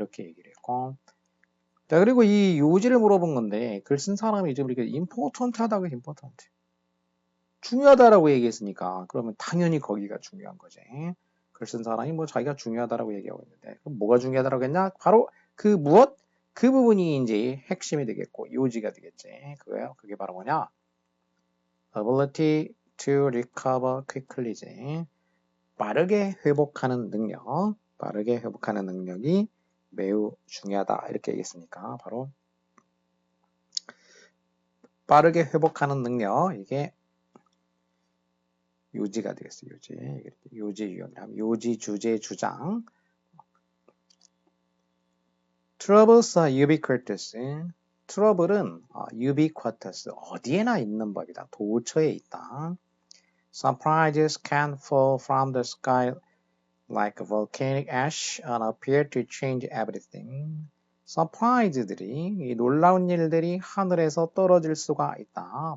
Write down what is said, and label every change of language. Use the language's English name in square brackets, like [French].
[Korean] 이렇게 얘기를 했고 자 그리고 이 요지를 물어본 건데 글 쓴 사람이 지금 이렇게 important 하다고 important 중요하다라고 얘기했으니까 그러면 당연히 거기가 중요한 거지. 글 쓴 사람이 뭐 자기가 중요하다라고 얘기하고 있는데 그럼 뭐가 중요하다라고 했냐? 바로 그 무엇? 그 부분이 이제 핵심이 되겠고 요지가 되겠지. 그거요. 그게 바로 뭐냐? [English] ability to recover quickly지. [Korean] 빠르게 회복하는 능력. 빠르게 회복하는 능력이 매우 중요하다. 이렇게 얘기했으니까 바로 빠르게 회복하는 능력 이게 요지가 되겠어요. 요지 유형이라면 요지 주제 주장. [English] Troubles are ubiquitous. [Korean] 트러블은 ubiquitous 어디에나 있는 법이다. 도처에 있다. [English] Surprises can fall from the sky like volcanic ash and appear to change everything. [Korean] 서프라이즈들이 놀라운 일들이 하늘에서 떨어질 수가 있다.